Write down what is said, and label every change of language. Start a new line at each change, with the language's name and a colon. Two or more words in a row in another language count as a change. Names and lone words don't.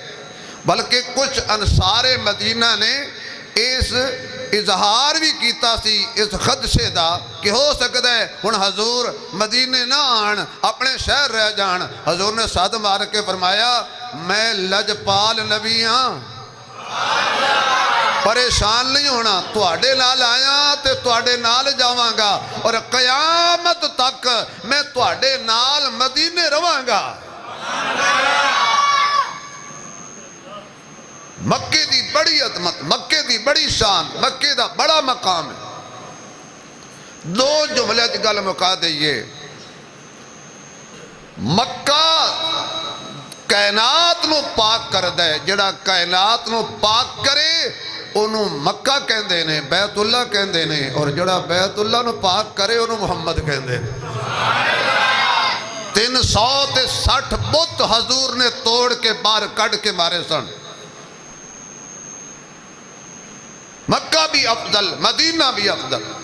Punjabi: بلکہ کچھ انصار مدینہ نے اس اظہار بھی کیتا سی اس خدشے دا کہ ہو سکتا ہے ہن حضور مدینے نہ آن, اپنے شہر رہ جان. حضور نے صد مار کے فرمایا میں لجپال نبی ہاں, پریشان نہیں ہونا, تواڈے نال آیا تے تواڈے نال جاواں گا, اور قیامت تک میں تواڈے نال مدینے رواں گا. مکے دی بڑی عظمت, مکے دی بڑی شان, مکے دا بڑا مقام ہے. دو جملے دی گل مکا دئیے. مکہ کائنات نو پاک کر دے, جڑا کائنات نو پاک کرے انہوں مکہ کہندے نے, بیت اللہ کہندے نے, اور جڑا بیت اللہ نو پاک کرے انہوں محمد کہندے نے. 360 بت حضور نے توڑ کے باہر کڑ کے مارے سن. مکہ بھی افضل, مدینہ بھی افضل.